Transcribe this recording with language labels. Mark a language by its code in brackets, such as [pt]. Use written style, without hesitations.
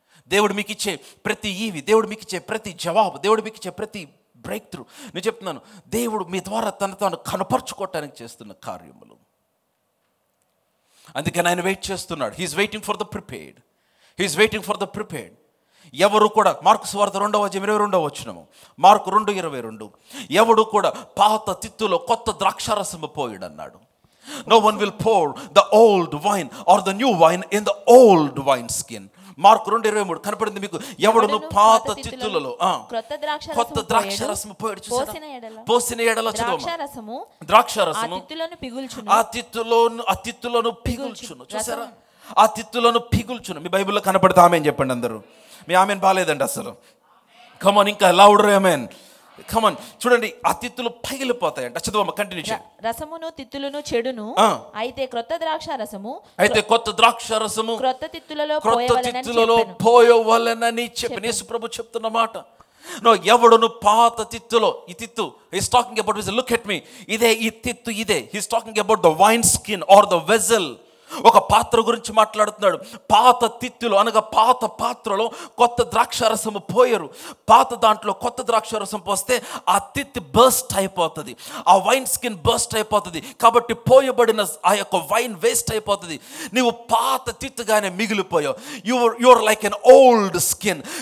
[te] దేవుడు మీకు ఇచ్చే ప్రతి ఈవి, దేవుడు మీకు ఇచ్చే ప్రతి జవాబు, దేవుడు మీకు ఇచ్చే ప్రతి బ్రేక్ త్రూ, నేను చెప్తున్నాను, దేవుడు మీ ద్వారా తాను కనపరుచుకోవటానికి చేస్తున్న కార్యములు. అందుకని ఆయన వెయిట్ చేస్తున్నాడు. [en] He is waiting for the prepared. He is waiting for the prepared. [te] ఎవరు కూడా, మార్కు సువార్త 2:22 మార్కు 2:22, ఎవడు కూడా పాత తిత్తులో కొత్త ద్రాక్షారసము పోయుడు అన్నాడు. [en] No one will pour the old wine or the new wine in the old wine skin. [te] Mark 2:23 కనపడింది మీకు. ఎవడును పాత తిత్తులలో కొత్త ద్రాక్షారసము పోయాడు. పోసిన ఎడల ద్రాక్షారసము ఆ తిత్తులను పిగుల్చును. చూసారా, ఆ తిత్తులను పిగుల్చును. మీ బైబిల్లో కనపడితే ఆమెన్ చెప్పండి అందరూ. మీ ఆమెన్ బాలేదండి అసలు. కమాన్, ఇంకా లౌడర్ ఆమెన్. కమాన్, చూడండి, ఆ తిత్తులు పగిలిపోతాయంట. చదువు, కంటిన్యూ చేయండి. రసమును తిత్తులను చెడును, అయితే కొత్త ద్రాక్షారసము క్రొత్త తిత్తులలో పోయవలెనని చెప్పి యేసు ప్రభు చెప్తున్న మాట. ఎవడును పాత తిత్తులో, ఈ తిత్తు [en] he's talking about, look at me, [te] ఇదే ఈ తిత్తు, ఇదే [en] he's talking about the wine skin or the vessel [te] ఒక పాత్ర గురించి మాట్లాడుతున్నాడు. పాత తిత్తులు అనగా పాత పాత్రలో కొత్త ద్రాక్షారసము పోయరు. పాత దాంట్లో కొత్త ద్రాక్షారసం పోస్తే ఆ తిత్తి బర్స్ట్ అయిపోతుంది, ఆ వైన్ స్కిన్ బర్స్ట్ అయిపోతుంది. కాబట్టి పోయబడిన ఆ యొక్క వైన్ వేస్ట్ అయిపోతుంది. నీవు పాత తిత్తుగానే మిగిలిపోయావు. [en] You're like an old skin.